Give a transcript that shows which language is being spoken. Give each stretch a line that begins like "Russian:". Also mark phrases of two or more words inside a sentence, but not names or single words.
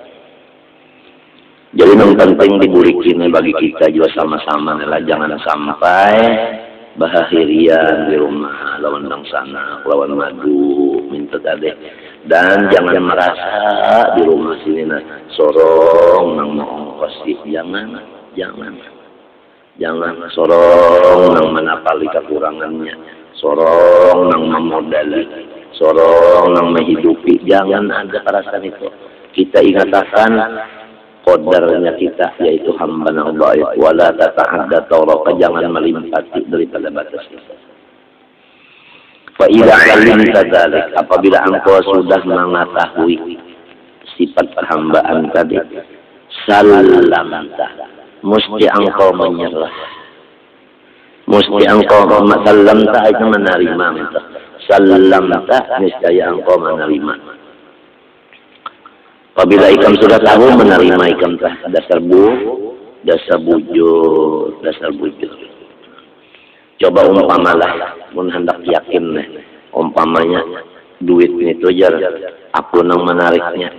Banjar: Jadi yang penting diburikin bagi kita juga sama-sama adalah jangan sampai bahaghirian di rumah lawan dang sana lawan madu minta tadi, dan jangan merasa di rumah sini nah sorong nang mau ongkos, jangan sorong nang menapali kekurangannya, sorong nang memodali, sorong nang menghidupi, jangan ada perasaan itu. Kita ingatkan qadarnya kita yaitu hamba yang baik,
Arabic: ولا تتعدى طورك,
Banjar: jangan melimpati daripada batas kita.
Arabic: فإذا علمت ذلك,
Banjar: apabila engkau sudah mengetahui sifat perhambaan tadi, salamta, mesti engkau menyerah, mesti engkau salamta itu menerima, salamta niscaya engkau menerima. Apabila ikam sudah tahu menerima ikam dasar bujur. Coba umpamalah, mun hendak yakin nih, umpamanya duit itu jar, aku nang menariknya.